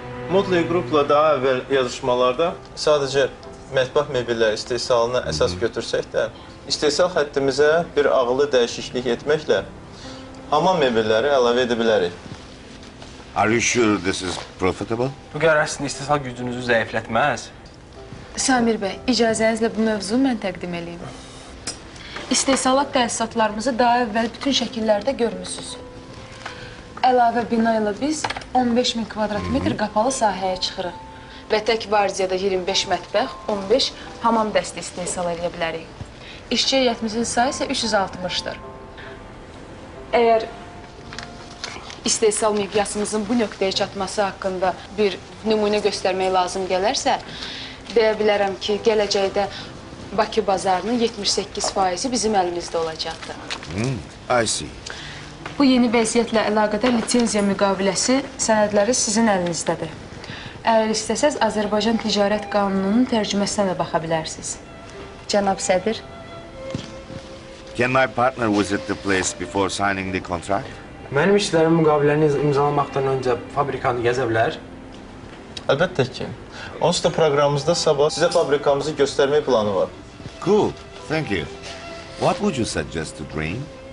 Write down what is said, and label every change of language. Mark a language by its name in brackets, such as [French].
[Azerbaijani] Motley Group'la daha əvvəl yazışmalarda sadəcə mətbəx mebelləri istehsalına əsas götürsək də, istehsal xəttimizə bir ağıllı dəyişiklik etməklə hamam mebelləri əlavə edə bilərik. [English] Are you sure this is profitable? [Azerbaijani] Bu qərar sizin istehsal gücünüzü zəiflətməz. Samir bəy, icazənizlə bu mövzunu mən təqdim edeyim. İstehsalat təsisatlarımızı daha əvvəl bütün şəkillərdə görmüsünüz. Əlavə bina ilə biz 15.000 kvadrat-metr qapalı sahəyə çıxırıq və tək vardiyada 25 mətbəx, 15 hamam dəsti istehsal edə bilərik. İşçi heyətimizin sayı isə 360-dır. Əgər istehsal miqyasımızın bu nöqtəyə çatması haqqında bir nümunə göstərmək lazım gələrsə, deyə bilərəm ki, gələcəkdə Bakı bazarının 78% bizim əlimizdə olacaqdır. [English] I see. [Azerbaijani] Bu yeni vəziyyətlə əlaqədar lisenziya müqaviləsi sənədləri sizin əlinizdədir. Əgər istəsəz, Azərbaycan Ticarət Qanununun tərcüməsinə də baxa bilərsiniz. Cənab sədr. [English] Can my partner visit the place before signing the contract? [Azerbaijani] Mənim işçilərim müqaviləni imzalamaqdan öncə fabrikanı gəzə bilər. Əlbəttə ki. Onsuz da proqramımızda sabah sizə fabrikamızı göstərmək planı var. [English] Cool, thank you. What would you suggest to drink?